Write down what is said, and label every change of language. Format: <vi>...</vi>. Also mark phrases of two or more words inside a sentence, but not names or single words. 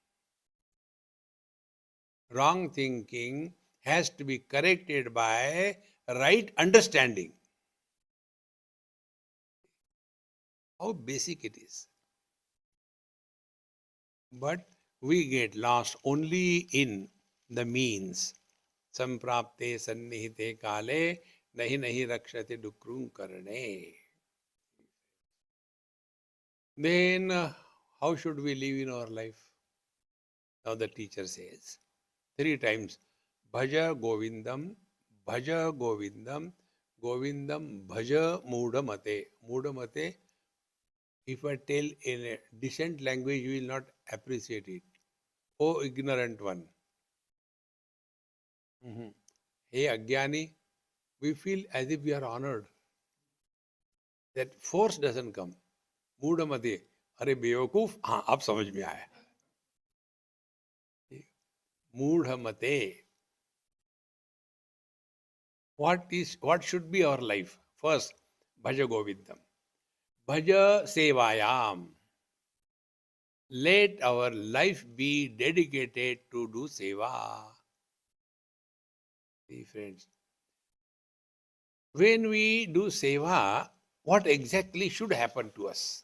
<en>Wrong thinking has to be corrected by right understanding. How basic it is. But we get lost only in the means.</en> <sa>सम्प्राप्ते सन्निहिते काले नहि नहि रक्षति डुकृञ् करणे.</sa> <en>Then how should we live in our life? Now the teacher says 3 times,</en> <sa>भज गोविन्दं भज गोविन्दं गोविन्दं भज मूढमते.</sa> <en>Mudamate, if I tell in a decent language, you will not appreciate it. Oh, ignorant one. Hey, Agyani, we feel as if we are honored. That force doesn't come. Mudamate.</en> <hi>अरे बेवकूफ हाँ अब समझ में आया मूढ़मते.</hi> <en>What should be our life? First,</en> <sa>भज गोविन्दं भज सेवयम्.</sa> <en>Let our life be dedicated to do seva. See, friends, when we do seva, what exactly should happen to us?</en>